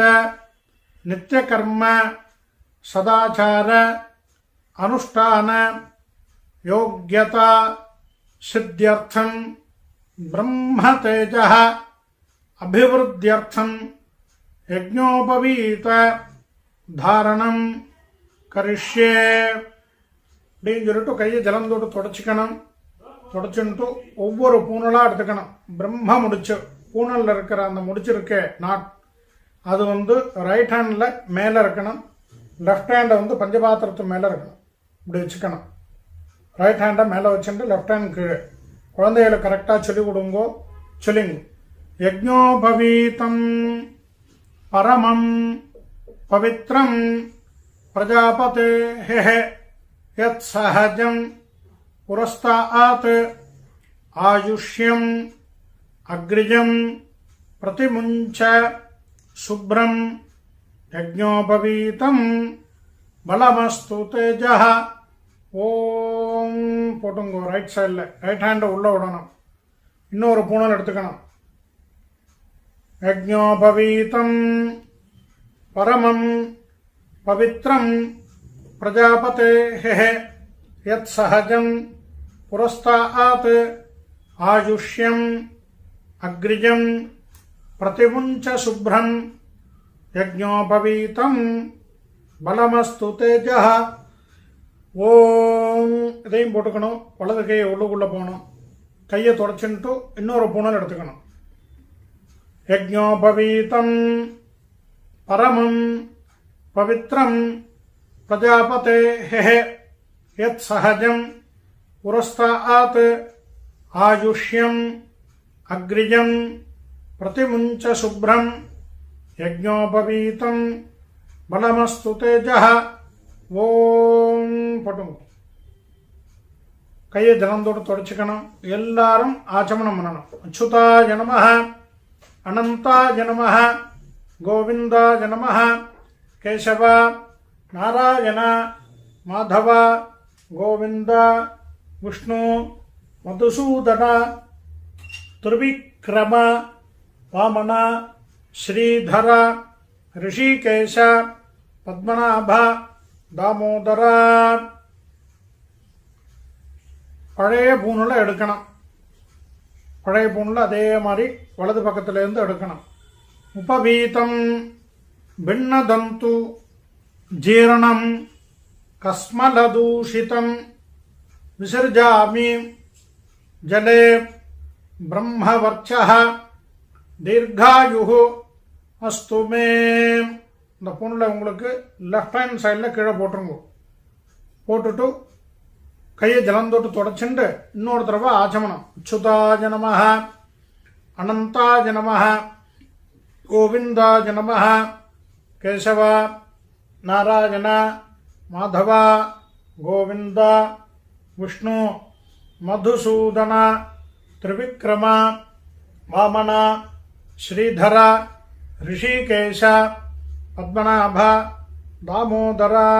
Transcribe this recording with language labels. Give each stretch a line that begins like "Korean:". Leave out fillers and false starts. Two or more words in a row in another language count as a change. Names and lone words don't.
Sanskrit: नित्यकर्म सदाचार अनुष्ठान योग्यता सिद्ध्यर्थं ब्रह्म तेजः अभिवृद्ध्यर्थं यज्ञोपवीत धारणं करिष्ये
Tamil: அப்படின்னு சொல்லிட்டு கையை ஜலந்தோடு தொடச்சிக்கணும். தொடச்சுட்டு ஒவ்வொரு பூனலாக எடுத்துக்கணும். பிரம்ம முடிச்சு பூனலில் இருக்கிற அந்த முடிச்சிருக்க நாட் அது
English: right hand
Tamil: மேலே இருக்கணும்.
English: left hand
Tamil: பஞ்சபாத்திரத்து மேலே இருக்கணும். இப்படி வச்சுக்கணும்.
English: right hand
Tamil: மேலே வச்சுட்டு
English: left hand
Tamil: கீழே. குழந்தைகளை கரெக்டாக சொல்லி கொடுங்கோ. சொல்லிங்க.
Sanskrit: यज्ञोपवीतं परमं पवित्रं प्रजापतेः यत् सहजं पुरस्तात् आयुष्यं अग्रिजं प्रतिमुञ्च शुभ्रं यज्ञोपवीतं बलमस्तु तेजः ஓம் போட்டுங்கோ.
English: right side right hand
Tamil: உள்ளே விடணும். இன்னொரு பூனல் எடுத்துக்கணும்.
Sanskrit: यज्ञोपवीतं परमं पवित्रं प्रजापतेः यत् सहजं पुरस्तात् आयुष्यं अग्रिजं प्रतिमुञ्च शुभ्रं यज्ञोपवीतं बलमस्तु तेजः ஓம்.
Tamil: இதையும் போட்டுக்கணும். வலது கையை உள்ளுக்குள்ளே போகணும். கையை தொடச்சுட்டு இன்னொரு பூனல் எடுத்துக்கணும்.
Sanskrit: यज्ञोपवीतं परमं पवित्रं प्रजापतेः यत् सहजं पुरस्तात् आयुष्यं अग्रिजं प्रतिमुञ्च शुभ्रं यज्ञोपवीतं बलमस्तु तेजः ஓம் போட்டுங்க.
Tamil: கையை ஜலந்தோடு தொடச்சிக்கணும். எல்லாரும் ஆச்சமனம் பண்ணணும்.
Sanskrit: अच्युताय नमः अनन्ताय नमः गोविन्दाय नमः கேசவ नारायण माधव गोविंद विष्णु मधुसूदन त्रिविक्रम वामन श्रीधर ऋषिकेश पद्मनाभ दामोदर.
Tamil: பழைய பூனில் எடுக்கணும். பழைய பூனில் அதே மாதிரி வலது பக்கத்துலேருந்து எடுக்கணும்.
Sanskrit: उपवीतं भिन्नतन्तु जीर्णं कस्मलदूषितं विसर्जामि जले ब्रह्मवर्चः दीर्घायुः अस्तु मे.
Tamil: இந்த பூனில் உங்களுக்கு
English: left hand side
Tamil: கீழே போட்டுருங்க. போட்டுட்டு கையை ஜலந்தோட்டு தொடச்சுண்டு இன்னொரு தடவை ஆச்சமனம்.
Sanskrit: अच्युताय नमः अनन्ताय नमः गोविन्दाय नमः கேசவ नारायण माधव गोविंद विष्णु मधुसूदन त्रिविक्रम वामन श्रीधर ऋषिकेश पद्मनाभ दामोदर.